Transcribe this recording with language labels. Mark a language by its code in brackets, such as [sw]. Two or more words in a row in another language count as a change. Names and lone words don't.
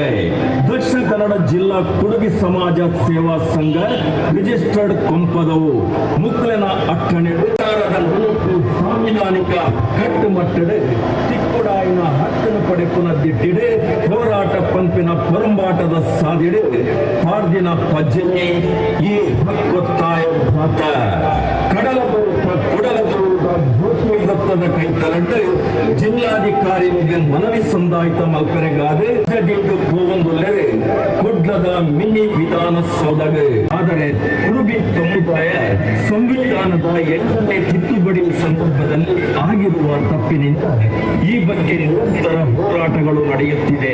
[tcy] ದಕ್ಷಿಣ ಕನ್ನಡ ಜಿಲ್ಲಾ ಕುಡುಬಿ ಸಮಾಜ ಸೇವಾ ಸಂಘ ರಿಜಿಸ್ಟರ್ಡ್ ಕೊಂಪದವು ಮುಕ್ಲೆನ ಅಟ್ಟಣೆ ಸಾಂವಿಧಾನಿಕ ಕಟ್ಟುಮಟ್ಟಡೆ ತಿಕ್ಕುಡಾಯಿನ ಹಕ್ಕನ್ನು ಪಡೆಪುನದ್ದಿಟ್ಟಿಡೆ ಹೋರಾಟ ಪಂಪಿನ ಪರಂಬಾಟದ ಸಾದಿಡೆ ಪಾರ್ದಿನ ಪಜ್ಜನೆ ಈ ಹಕ್ಕೊತ್ತಾಯ ಜಾಥಾ ಜ್ಯೋತಿ ಕೈತಲಂಡು ಜಿಲ್ಲಾಧಿಕಾರಿಗೆ ಮನವಿ ಸಂದಾಯಿತ ಮಲ್ಪರೆಗಾದೆ ಹೋಗೊಂದುಲ್ಲರೆ ಕೊಡ್ಲದ ಮಿನಿ ವಿಧಾನಸೌಧಗ [kn] ಆದರೆ ಕುರುಬಿ ಸಮುದಾಯ ಸಂವಿಧಾನದ 8ನೇ ತಿದ್ದುಪಡಿ ಸಂದರ್ಭದಲ್ಲಿ ಆಗಿರುವ ತಪ್ಪಿನಿಂದ ಈ ಬಗ್ಗೆ ನಿರಂತರ ಹೋರಾಟಗಳು ನಡೆಯುತ್ತಿದೆ.